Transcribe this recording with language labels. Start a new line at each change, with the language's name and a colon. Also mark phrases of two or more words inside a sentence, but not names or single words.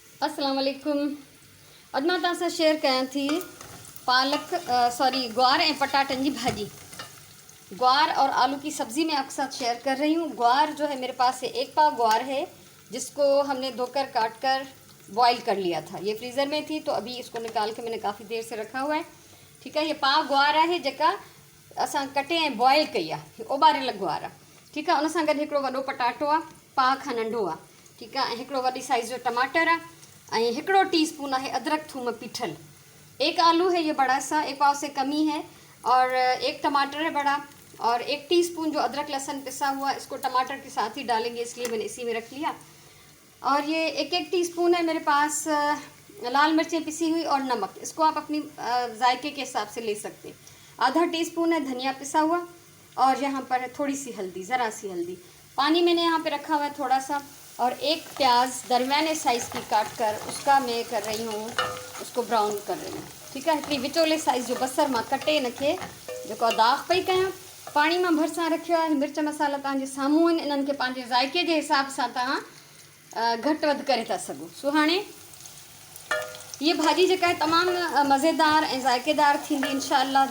Arabic: السلام عليكم.
Sindhi: अॼु मां तव्हां सां शेयर कयां थी पालक ग्वार ऐं पटाटनि जी भाजी।
Urdu: گوار اور آلو کی سبزی میں آپ کے ساتھ شیئر کر رہی ہوں. گوار جو ہے میرے پاس ہے 1 پاؤ گوار ہے، جس کو ہم نے دھو کر کاٹ کر بوائل کر لیا تھا. یہ فریزر میں تھی تو ابھی اس کو نکال کے میں نے کافی دیر سے رکھا ہوا ہے. ٹھیک ہے، یہ پاؤ گوار ہے
Sindhi: जेका असां कटे ऐं बॉईल कई आहे, उॿारियल ग्वार आहे।
Urdu: ٹھیک ہے,
Sindhi: उन सां गॾु हिकिड़ो वॾो पटाटो आहे, पाव खां नंढो आहे।
Urdu: ٹھیک ہے,
Sindhi: हिकिड़ो वॾी साइज़ जो टमाटर आहे, और हिकिड़ो टीस्पून है अदरक थूम पीठल।
Urdu: 1 آلو ہے یہ بڑا سا، 1 پاؤ سے کم ہی ہے، اور 1 ٹماٹر ہے بڑا، اور 1 ٹی سپون جو ادرک لہسن پسا ہوا، اس کو ٹماٹر کے ساتھ ہی ڈالیں گے، اس لیے میں نے اسی میں رکھ لیا. اور یہ 1-1 ٹی سپون ہے میرے پاس لال مرچیں پسی ہوئی اور نمک، اس کو آپ اپنی ذائقے کے حساب سے لے سکتے. آدھا ٹی سپون ہے دھنیا پسا ہوا، اور یہاں پر ہے تھوڑی سی ہلدی، ذرا سی ہلدی. پانی میں نے یہاں پے رکھا ہوا ہے تھوڑا سا، اور 1 پیاز درمیانے سائز کی کاٹ کر اس کا میں کر رہی ہوں، اس کو براؤن کر رہی ہوں. ٹھیک ہے,
Sindhi: हिकिड़ी विचोले साइज़ जो बसर मां कटे नखे जेको दाग पई कयां, पानी मां भरिसां रखियो आहे। मिर्च मसाला तव्हांजे साम्हूं आहिनि, इन्हनि खे पंहिंजे ज़ाइके जे हिसाब सां तव्हां घटि वधि करे था सघो। सो हाणे ये भाजी जेका आहे तमामु मज़ेदार ऐं ज़ाइकेदार थींदी इंशाअल्लाह।